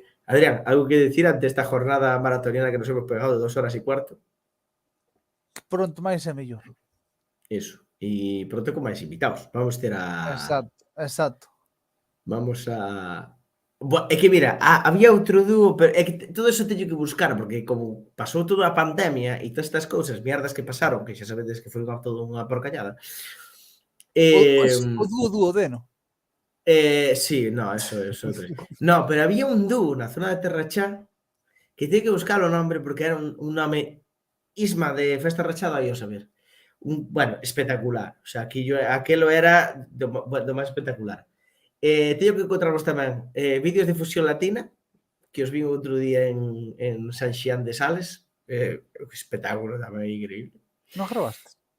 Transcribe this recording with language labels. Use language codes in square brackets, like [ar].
[es] Adrián, algo que decir ante esta jornada maratoniana que nos hemos pegado de 2 horas y cuarto? [gl] Pronto máis é mellor. [es] Eso. [gl] E pronto con máis invitados. Vamos ter a... Exacto. [es] Vamos a... [gl] É que mira, había outro dúo, pero é que todo eso teño que buscar, porque como pasou toda a pandemia e todas estas cousas, [es] mierdas que pasaron, [gl] que xa sabedes que foi todo unha porcallada. O dúo duodeno. Sí, no, eso é. No, pero había un dúo na zona de Terrachá que teño que buscar o nombre porque era un nome Isma de Festa Rachada, aí o saber. Bueno, espectacular. O sea, aquilo era do máis espectacular. Teño que encontrarvos tamén vídeos de fusión latina, que os vi outro día en San Xián de Sales. Espectáculo tamén, increíble. Non grabaste?